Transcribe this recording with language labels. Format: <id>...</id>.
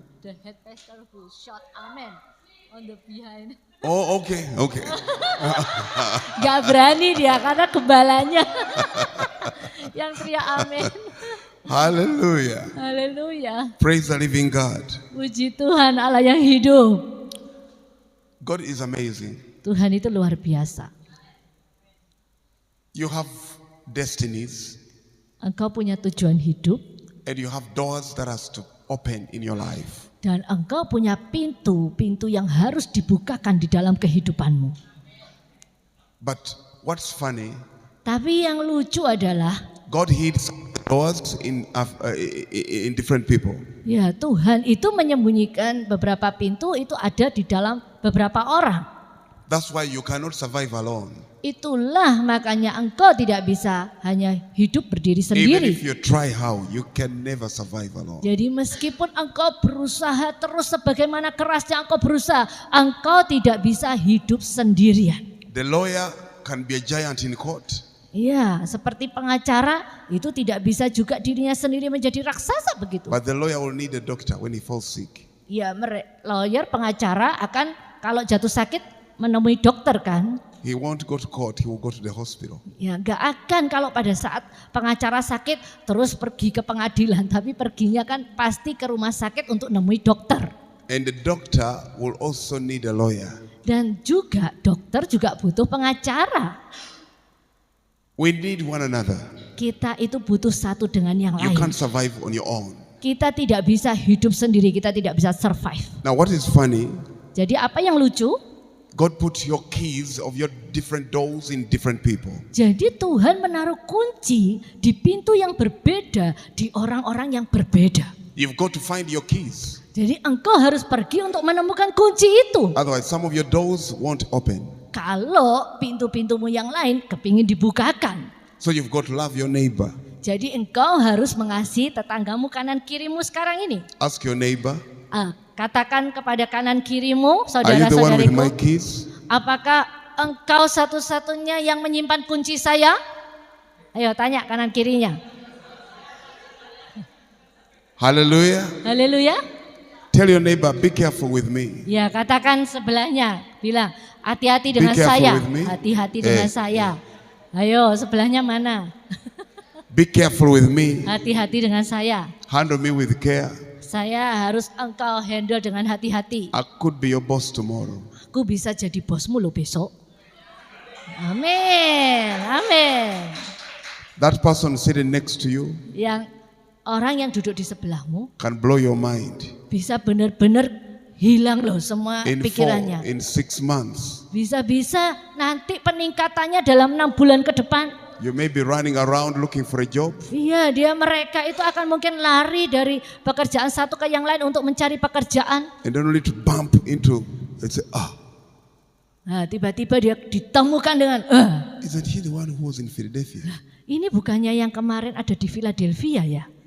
<en>The head pastor who shout amen on the behind. Oh, okay, okay.</en> <id>Gak berani dia karena gembalanya yang teriak amin.</id> <en>Hallelujah.</en> <id>Haleluya.</id> <en>Praise the living God.</en> <id>Puji Tuhan Allah yang hidup.</id> <en>God is amazing.</en> <id>Tuhan itu luar biasa.</id> <en>You have destinies</en> <id>Engkau punya tujuan hidup</id> <en>and you have doors that has to open in your life.</en> <id>dan engkau punya pintu-pintu yang harus dibukakan di dalam kehidupanmu.</id> <en>But what's funny,</en> <id>Tapi yang lucu adalah</id> <en>God hid doors in different people.</en> <id>ya Tuhan itu menyembunyikan beberapa pintu itu ada di dalam beberapa orang.</id> <en>That's why you cannot survive alone.</en> <id>Itulah makanya engkau tidak bisa hanya hidup berdiri</id> <en>Even</en> <id>sendiri.</id> <en>if you try how, you can never survive alone.</en> <id>Jadi meskipun engkau berusaha terus sebagaimana kerasnya engkau berusaha, engkau tidak bisa hidup sendirian.</id> <en>The lawyer can be a giant in court.</en> <id>Iya, seperti pengacara itu tidak bisa juga dirinya sendiri menjadi raksasa begitu.</id> <en>But the lawyer will need a doctor when he falls sick.</en> <id>Iya, lawyer pengacara akan kalau jatuh sakit menemui dokter kan?</id> <en>He won't go to court, he will go to the hospital.</en> <id>Ya nggak akan kalau pada saat pengacara sakit terus pergi ke pengadilan, tapi perginya kan pasti ke rumah sakit untuk nemui dokter.</id> <en>And the doctor will also need a lawyer.</en> <id>Dan juga dokter juga butuh pengacara.</id> <en>We need one another.</en> <id>Kita itu butuh satu dengan yang</id> <en>You</en> <id>lain.</id> <en>can't survive on your own.</en> <id>Kita tidak bisa hidup sendiri, kita tidak bisa survive.</id> <en>Now what is funny,</en> <id>Jadi apa yang lucu?</id> <en>God put your keys of your different doors in different people.</en> <id>Jadi Tuhan menaruh kunci di pintu yang berbeda, di orang-orang yang berbeda.</id> <en>You've got to find your keys.</en> <id>Jadi engkau harus pergi untuk menemukan kunci itu.</id> <en>Otherwise some of your doors won't open.</en> <id>Kalau pintu-pintumu yang lain kepingin dibukakan.</id> <en>So you've got to love your neighbor.</en> <id>Jadi engkau harus mengasihi tetanggamu kanan kirimu sekarang ini.</id> <en>Ask your neighbor,</en> <id>Katakan kepada kanan kirimu,</id> <en>are you the one with my</en> <id>saudara-saudariku,</id> <en>keys?</en> <id>apakah engkau satu-satunya yang menyimpan kunci saya? Ayo tanya kanan kirinya.</id> <en>Hallelujah.</en> <id>Haleluya.</id> <en>Tell your neighbor, be careful with me.</en> <id>Ya katakan sebelahnya, bilang hati-hati dengan</id> <en>careful</en> <id>saya,</id> <en>with me.</en> <id>hati-hati dengan saya. Ayo sebelahnya mana?</id> <en>Be careful with me.</en> <id>Hati-hati dengan saya.</id> <en>Handle me with care.</en> <id>Saya harus engkau handle dengan hati-hati.</id> <en>I could be your boss tomorrow.</en> <id>Aku bisa jadi bosmu lo besok. Amin, amin.</id> <en>That person sitting next to you</en> <id>Yang orang yang duduk di sebelahmu</id> <en>can blow your mind</en> <id>bisa benar-benar hilang loh semua</id> <en>in</en> <id>pikirannya.</id> <en>6 months.</en> <id>Bisa-bisa nanti peningkatannya dalam 6 bulan ke depan.</id> <en>You may be running around looking for a job.</en> <id>Iya, mereka itu akan mungkin lari dari pekerjaan satu ke yang lain untuk mencari pekerjaan.</id> <en>And then only to bump into and say,</en> <id>Nah, tiba-tiba dia ditemukan dengan,</id> <en>isn't he the one who was in Philadelphia?</en> <id>ini bukannya yang kemarin ada di Philadelphia ya?</id>